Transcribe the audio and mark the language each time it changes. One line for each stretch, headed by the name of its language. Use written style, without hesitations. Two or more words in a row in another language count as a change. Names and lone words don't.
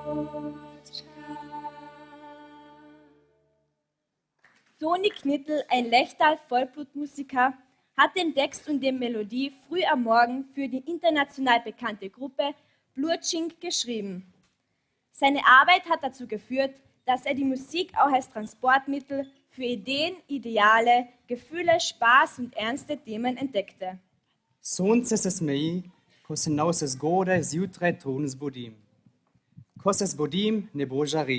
German: Toni Knittel, ein Lechtal-Vollblutmusiker, hat den Text und die Melodie früh am Morgen für die international bekannte Gruppe Blutschink geschrieben. Seine Arbeit hat dazu geführt, dass er die Musik auch als Transportmittel für Ideen, Ideale, Gefühle, Spaß und ernste Themen entdeckte.
Slovenian: Sonce se smeji, ko se nause zgodaj zjutraj trudno zbudim. Ko se zbudim, nebo žari.